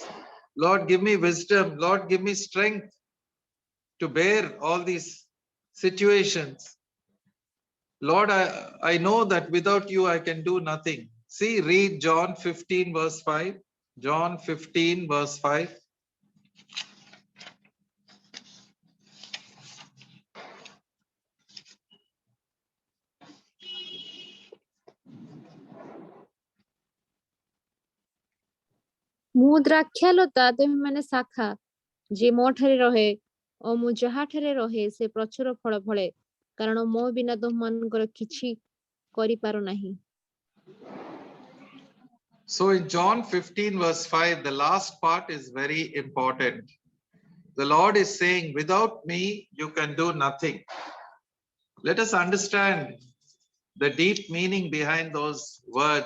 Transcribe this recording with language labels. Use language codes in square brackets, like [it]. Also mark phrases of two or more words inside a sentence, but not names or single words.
[en] Lord, give me wisdom. Lord, give me strength to bear all these situations. Lord, I know that without you, I can do nothing. See, read John 15 verse 5. John 15 verse 5. [or] ମୁଁ ଦ୍ରାକ୍ଷାଲତା ତୁମେମାନେ ଶାଖା, ଯିଏ ମୋ ଠାରେ ରହେ ଓ ମୁଁ ଯାହା ଠାରେ ରହେ ସେ ପ୍ରଚୁର ଫଳ ଫଳେ, କାରଣ ମୋ ବିନା ତୁମମାନଙ୍କର କିଛି କରିପାରୁ ନାହିଁ। [en] So in John 15 verse 5, the last part is very important. The Lord is saying, without me, you can do nothing. Let us understand the deep meaning behind those words.